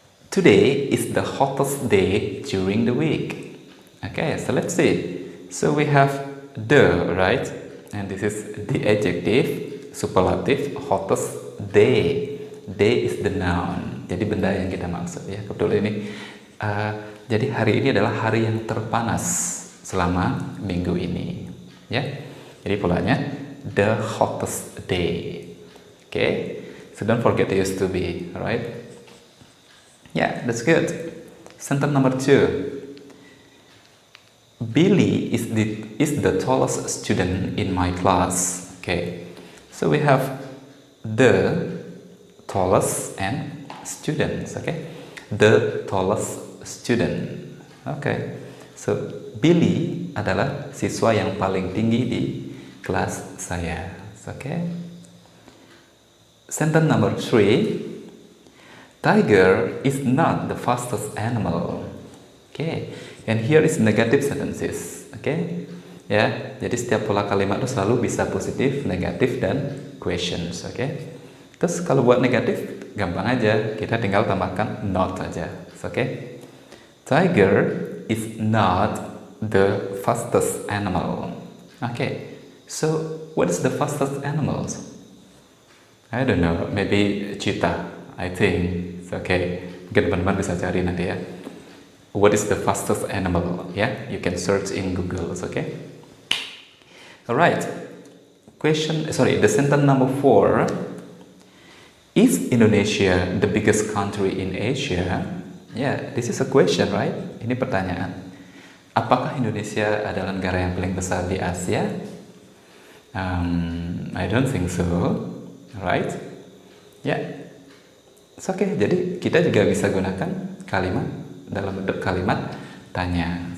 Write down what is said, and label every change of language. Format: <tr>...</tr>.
<en>Today is the hottest day during the week. Okay, so let's see. So we have the, right? And this is the adjective, superlative, hottest day. Day is the noun.</en> <id>Jadi benda yang kita maksud ya. Kebetulan ini. Jadi hari ini adalah hari yang terpanas selama minggu ini. Ya. Jadi polanya</id> <en>the hottest day. Okay. So don't forget to use to be, right? Yeah, that's good. Sentence number 2. Billy is the tallest student in my class. Okay. So we have the tallest and students. Okay. The tallest student. Okay.</en> <id>So Billy adalah siswa yang paling tinggi di kelas saya.</id> <en>Okay. Sentence number 3. Tiger is not the fastest animal. Okay, and here is negative sentences.</en> <id>Okay, ya. Jadi setiap pola kalimat itu selalu bisa positif, negatif, dan questions. Okay. Terus kalau buat negatif gampang aja, kita tinggal tambahkan not aja. Okay.</id> <en>Tiger is not the fastest animal. Okay. So what is the fastest animals? I don't know. Maybe cheetah. I think. Okay,</en> <id>mungkin teman-teman bisa cari nanti ya.</id> <en>What is the fastest animal? Yeah, you can search in Google. Okay. Alright. The sentence number 4. Is Indonesia the biggest country in Asia? Yeah, this is a question, right?</en> <id>Ini pertanyaan. Apakah Indonesia adalah negara yang paling besar di Asia?</id> <en>I don't think so. Right? Yeah.</en> <id>Oke, jadi kita juga bisa gunakan kalimat dalam bentuk kalimat tanya.</id>